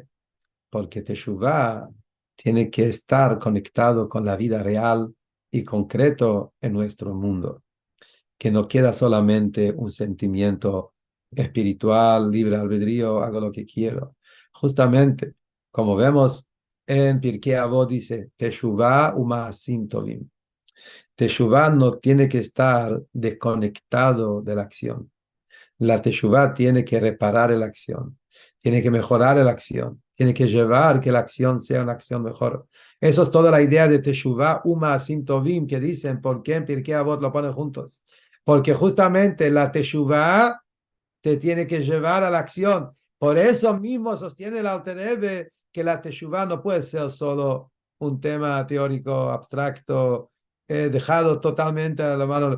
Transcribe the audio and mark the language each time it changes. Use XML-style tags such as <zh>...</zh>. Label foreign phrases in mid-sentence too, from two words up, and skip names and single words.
<es>Porque Teshuvah tiene que estar conectado con la vida real y concreto en nuestro mundo, que no queda solamente un sentimiento espiritual, libre albedrío, hago lo que quiero. Justamente, como vemos en Pirkei Avot, dice,</es> <he>תשובה ומעשים טובים.</he> <es>Teshuvah no tiene que estar desconectado de la acción. La Teshuvah tiene que reparar la acción, tiene que mejorar la acción, tiene que llevar que la acción sea una acción mejor. Eso es toda la idea de Teshuvah,</es> <he>ומעשים טובים,</he> <es>que dicen, ¿por qué en Pirkei Avot lo ponen juntos? Porque justamente la Teshuvah te tiene que llevar a la acción. Por eso mismo sostiene el Alter Rebbe que la Teshuvah no puede ser solo un tema teórico abstracto, dejado totalmente a la mano.</es>